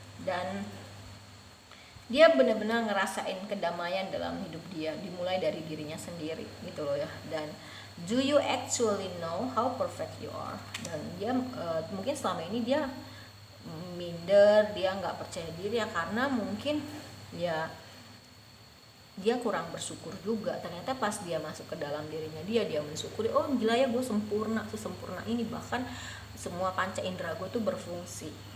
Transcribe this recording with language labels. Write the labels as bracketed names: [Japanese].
[Indonesian] Dan dia benar-benar ngerasain kedamaian dalam hidup dia, dimulai dari dirinya sendiri gitu loh ya. [English] Dan do you actually know how perfect you are? [Indonesian] Dan dia mungkin selama ini dia minder, dia nggak percaya diri ya, karena mungkin ya dia kurang bersyukur juga. Ternyata pas dia masuk ke dalam dirinya dia mensyukuri, oh gila ya gue sempurna, sesempurna ini, bahkan semua panca indera gue tuh berfungsi.